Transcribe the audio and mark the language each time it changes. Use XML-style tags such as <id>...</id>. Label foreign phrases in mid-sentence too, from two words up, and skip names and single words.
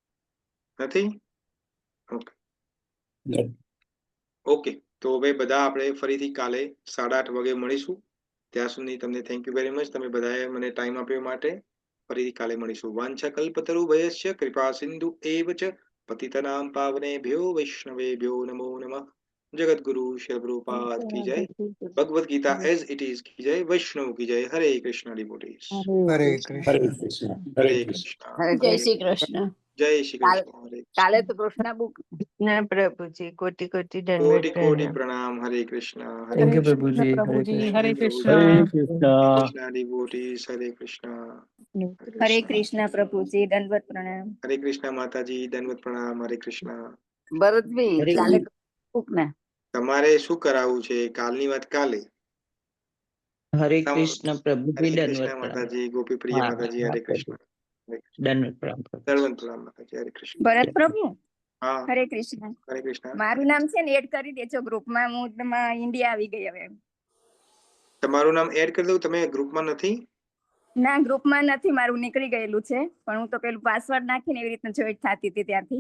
<gu>ઓકે, તો હવે બધા આપણે ફરીથી કાલે 8:30 વાગે મળીશું. ત્યાં સુધી તમને</gu> <en>thank you very much,</en> <gu>તમે બધાએ મને ટાઈમ આપ્યો માટે. ફરીથી કાલે મળીશું.</gu> <sa>વાંછા કલ્પતરુભયસ્ય કૃપા સિંધુ એવ ચ પતિતનાં પાવનેભ્યો વૈષ્ણવેભ્યો નમો નમઃ.</sa> <hi>जगत गुरु श्री प्रभुपाद की जय। भगवत गीता एज इट इज की जय। वैष्णव की जय। हरे कृष्ण डिवोटीज।</hi> <gu>હરે હરે કૃષ્ણ. કૃષ્ણ</gu> <hi>हरे</hi> <gu>હરે કૃષ્ણ</gu> <hi>कृष्ण।</hi> <gu>હરે જય કૃષ્ણ. શ્રી કૃષ્ણ.</gu> <hi>जय श्री</hi> <gu>કાલે</gu> <hi>कृष्ण। हरे</hi> <gu>કાલે</gu> <hi>कृष्ण।</hi> <gu>તો કૃષ્ણ બુક કૃષ્ણ પ્રભુજી કોટી કોટી દંડવત</gu> <hi>कोटि कोटि प्रणाम. प्रणाम। हरे कृष्ण। हरे</hi> <gu>થેન્ક હરે યુ</gu> <hi>कृष्ण।</hi> <gu>પ્રભુજી. હરે પ્રભુજી કૃષ્ણ. હરે</gu> <hi>प्रभुजी।</hi> <gu>હરે કૃષ્ણ. કૃષ્ણ</gu> <hi>कृष्ण डिवोटीज। हरे कृष्ण। हरे हरे कृष्ण। कृष्ण प्रभुजी दंडवत प्रणाम. हरे कृष्ण माताजी दंडवत प्रणाम। हरे कृष्ण।</hi> <gu>ભરતભાઈ હરે કાલે બુક ને તમારે શું કરાવવું છે? કાલની વાત કાલે. હરે તમ કૃષ્ણ પ્રભુજી હરે દંડવત</gu> <hi>कृष्ण प्रणाम. माताजी। गोपी प्रिय हाँ माताजी। हाँ हरे कृष्ण। प्रभु हरे कृष्ण। दंडवत प्रणाम प्रभुजी. दंडवत प्रणाम माताजी। हरे कृष्ण।</hi> <gu>ભરત પ્રભુ હા હરે કૃષ્ણ. હરે કૃષ્ણ। મારું નામ છે ને એડ કરી દેજો ગ્રુપમાં. હું ઇન્ડિયા આવી ગઈ હવે. તમારું નામ એડ કરી દઉં? તમે ગ્રુપમાં નથી? ના ગ્રુપમાં નથી, મારું નીકળી ગયેલું છે, પણ હું તો પેલું પાસવર્ડ નાખીને એવી રીતના જોઈન્ટ થતી હતી ત્યાંથી.</gu>